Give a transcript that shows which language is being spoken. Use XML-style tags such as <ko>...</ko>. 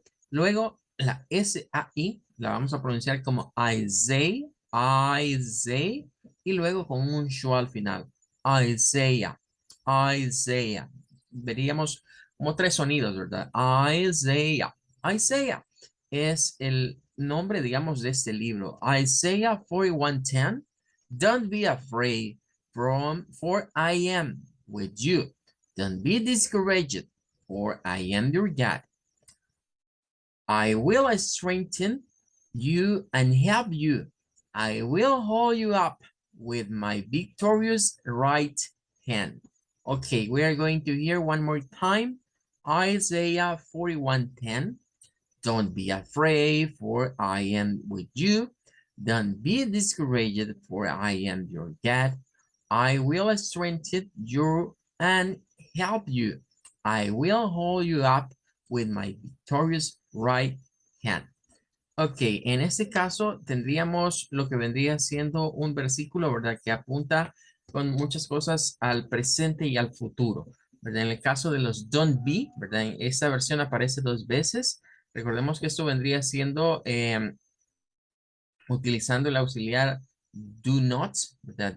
<es>Luego la S-A-I la vamos a pronunciar como Isaiah, Isaiah. Y luego con un show al final. Isaiah, Isaiah. Veríamos como tres sonidos, ¿verdad? Isaiah. Isaiah es el nombre, digamos, de este libro.</es> <en>Isaiah 41:10. Don't be afraid for I am with you. Don't be discouraged, for I am your God. I will strengthen you and help you. I will hold you up with my victorious right hand. Okay, we are going to hear one more time. Isaiah 41:10. Don't be afraid, for I am with you. Don't be discouraged, for I am your God. I will strengthen you and help you. I will hold you up with my victorious right hand.</en> <es>Ok, en este caso tendríamos lo que vendría siendo un versículo, ¿verdad? Que apunta con muchas cosas al presente y al futuro, ¿verdad? En el caso de los</es> <en>don't be,</en> <es>¿verdad? En esta versión aparece dos veces. Recordemos que esto vendría siendo utilizando el auxiliar do not, ¿verdad?</es>